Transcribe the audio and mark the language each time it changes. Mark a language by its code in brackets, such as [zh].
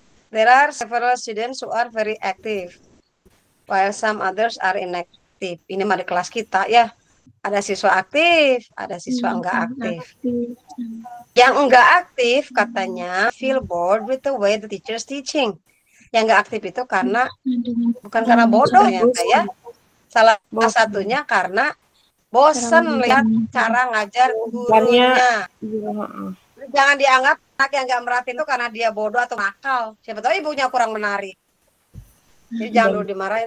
[en] There are several students who are very active, while some others are inactive. [id] Ini mah di kelas kita ya. Ada siswa aktif, ada siswa enggak aktif. Yang enggak aktif katanya [en] feel bored with the way the teacher is teaching. [id] Yang enggak aktif itu karena bukan karena bodoh ya, salah satunya karena bosan lihat cara ngajar gurunya. Jangan dianggap anak yang nggak merhatiin itu karena dia bodoh atau nakal. Siapa tahu ibunya kurang menarik. Jadi jangan dulu dimarahin.